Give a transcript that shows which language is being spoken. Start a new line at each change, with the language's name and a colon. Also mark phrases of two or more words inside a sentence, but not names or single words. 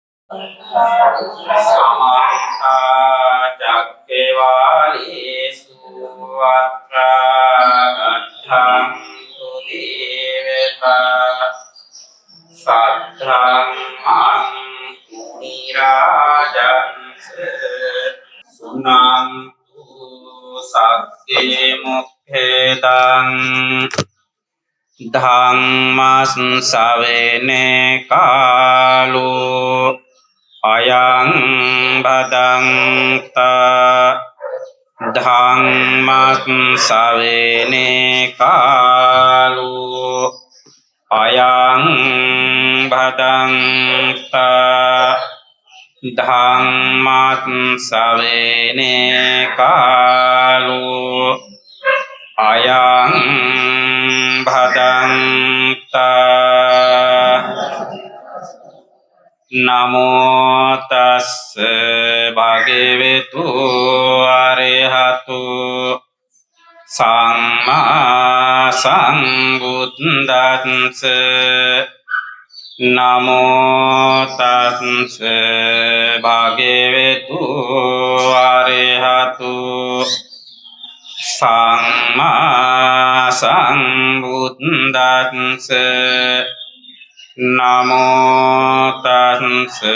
Pali: समन्ता चक्केवालेषु अत्र गच्छन्तु देवता सद्धम्मं मुनिराजन्स सुनन्तु सत्ते मुखेदं ධම්මස් සවේනේ කාලෝ අයං බදන්තා ධම්මස් සවේනේ කාලෝ අයං බදන්තා ධම්මස් සවේනේ කාලෝ අයං භදන්තා නමෝ තස්ස භගවතු අරහතු සම්මා සම්බුද්දස්ස නමෝ තස්ස භගවතු අරහතු සම්මා සම්බුද්දස්ස නමෝ තස්ස